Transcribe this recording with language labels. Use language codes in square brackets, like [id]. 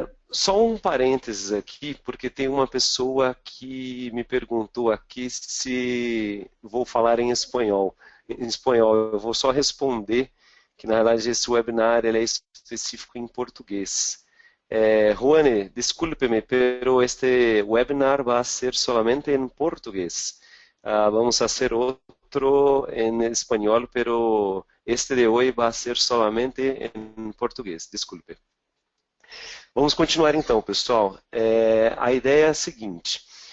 [pt] Só um parênteses aqui, porque tem uma pessoa que me perguntou aqui se vou falar em espanhol. Em espanhol, eu vou só responder que, na verdade, esse webinar ele é específico em português. [es] Juane, discúlpeme, pero este webinar va a ser solamente en portugués. Vamos a hacer otro en español, pero este de hoy va a ser solamente en portugués. Disculpe. [pt] Vamos continuar então, pessoal. A ideia é a seguinte.